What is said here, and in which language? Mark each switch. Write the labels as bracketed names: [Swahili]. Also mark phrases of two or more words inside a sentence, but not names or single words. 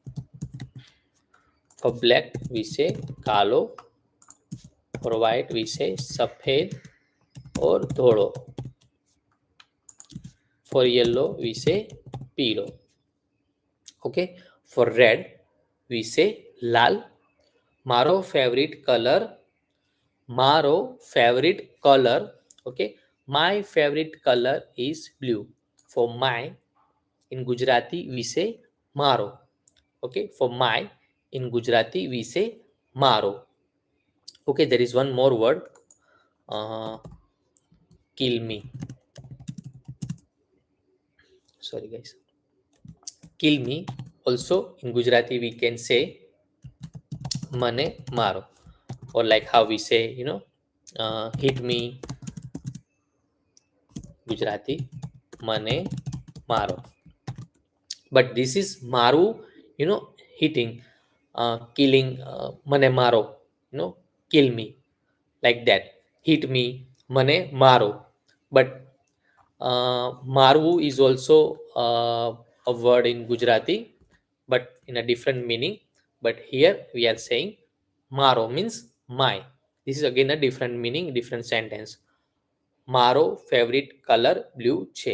[English] For black we say kalo. For white we say सफेद or धोड़ो. For yellow we say पीलो. Okay, for red we say લાલ. મારો favorite color, મારો favorite color. Okay, my favorite color is blue. For my, in Gujarati we say મારો. Okay, for my, in Gujarati we say મારો. Okay, there is one more word, uh, kill me. Sorry guys, kill me. Also in Gujarati we can say [Gujarati] મને મારો, [English] or like how we say, hit me, Gujarati [Gujarati] મને મારો. [English] But this is maru, hitting, killing, [Gujarati] મને મારો, [English] kill me, like that. Hit me, [Gujarati] મને મારો. [English] But maru is also a word in Gujarati, but in a different meaning. But here we are saying maro means my. This is again a different meaning, different sentence. Maro favorite color blue છે.